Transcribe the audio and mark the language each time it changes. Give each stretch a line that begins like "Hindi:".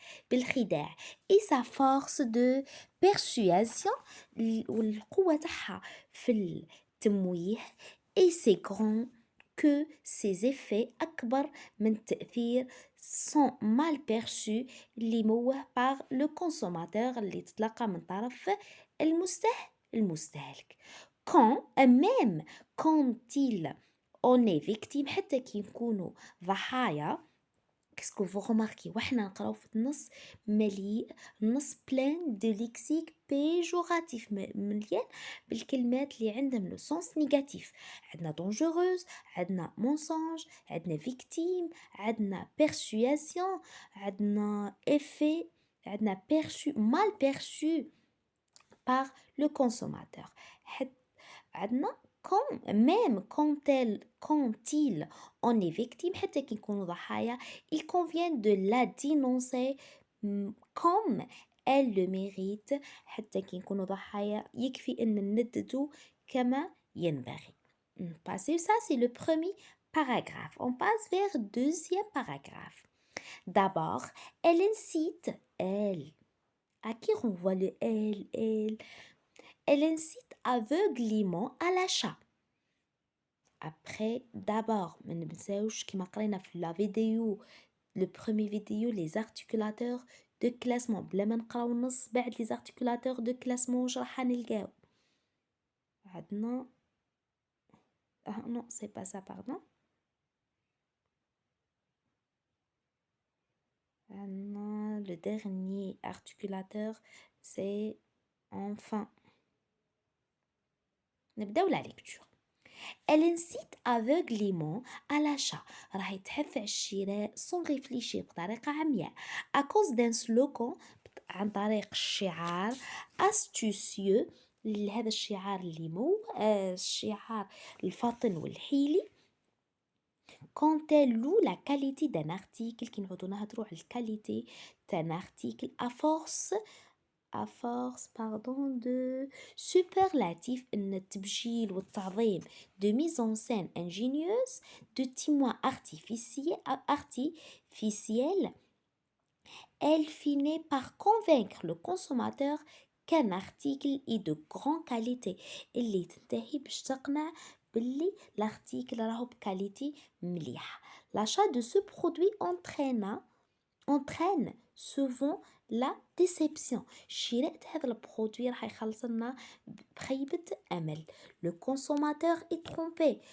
Arabic: بالخداع
French: et sa force de persuasion
Arabic: والقوة تاعها في التمويه
French: et c'est grand que ses effets
Arabic: أكبر من التأثير
French: sont mal perçus
Arabic: اللي موه
French: par le consommateur
Arabic: اللي تتلقى من طرف المستهلك.
French: Quand même quand il on est victime
Arabic: حتى كي نكونوا ضحايا.
French: Qu'est-ce que vous remarquez
Arabic: وحنا نقراو في النص مليء النص
French: plein de lexique péjoratif
Arabic: مليان بالكلمات اللي عندهم لو سونس نيجاتيف. عندنا dangereuse، عندنا mensonge، عندنا victime، عندنا persuasion، عندنا effet، عندنا perçu mal perçu par le consommateur.
French: عندنا même quand il en est victime
Arabic: حتى كي نكونوا ضحايا
French: il convient de la dénoncer comme elle le mérite.
Arabic: حتى كي نكونوا ضحايا يكفي أن ننددو كما ينبغي.
French: Passer ça c'est le premier paragraphe. On passe vers deuxième paragraphe. D'abord, elle incite, elle. À qui renvoie le elle? Elle incite aveuglément à l'achat. Après, d'abord,
Arabic: ما ننساوش كيما قرينا في
French: la vidéo le premier vidéo les articulateurs de classement
Arabic: بلا ما نقراو النص بعد
French: les articulateurs de classement
Arabic: واش راح نلقاو.
French: عندنا non c'est pas ça pardon. عندنا le dernier articulateur c'est enfin.
Arabic: نبداو
French: la lecture. Elle incite aveuglément à l'achat.
Arabic: راهي تحث على الشراء
French: sans réfléchir
Arabic: بطريقة عمياء.
French: À cause d'un slogan
Arabic: عن طريق الشعار
French: astucieux.
Arabic: هذا الشعار اللي الشعار الفطن والحيلي.
French: Quand elle loue la qualité d'un article
Arabic: كي نعودو نهضرو على الكاليتي
French: d'un article à force pardon de superlatif
Arabic: إن التبجيل والتعظيم
French: de mise en scène ingénieuse de témoins artificiels. Elle finit par convaincre le consommateur qu'un article est de grande qualité
Arabic: اللي تنتهي باش تقنع باللي
French: l'article
Arabic: راهو بكاليتي مليحة.
French: L'achat de ce produit entraîne souvent la déception.
Arabic: شراء هذا البرودوي راح يخلصنا بخيبة أمل.
French: Le consommateur est trompé.